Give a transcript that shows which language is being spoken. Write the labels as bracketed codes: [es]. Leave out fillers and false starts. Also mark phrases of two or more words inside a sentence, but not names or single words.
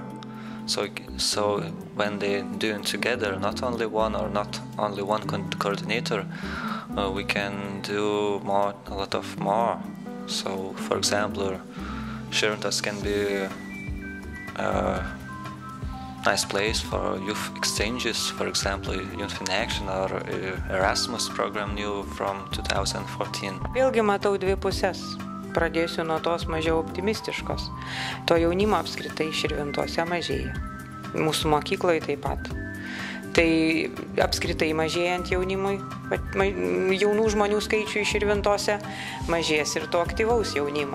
[en] So when they doing together, not only one or not only one coordinator, we can do a lot of more. So, for example, Širvintos can be nice place for youth exchanges, for example, Youth in Action or Erasmus program new from 2014. [lt] Vėlgi matau dvi pusės. Pradėsiu nuo tos mažiau optimistiškos. To jaunimo apskritai Širvintose mažėja. Mūsų mokykloje taip pat. Tai apskritai mažėjant jaunimui, jaunų žmonių skaičiui Širvintose, mažės ir to aktyvaus jaunimo.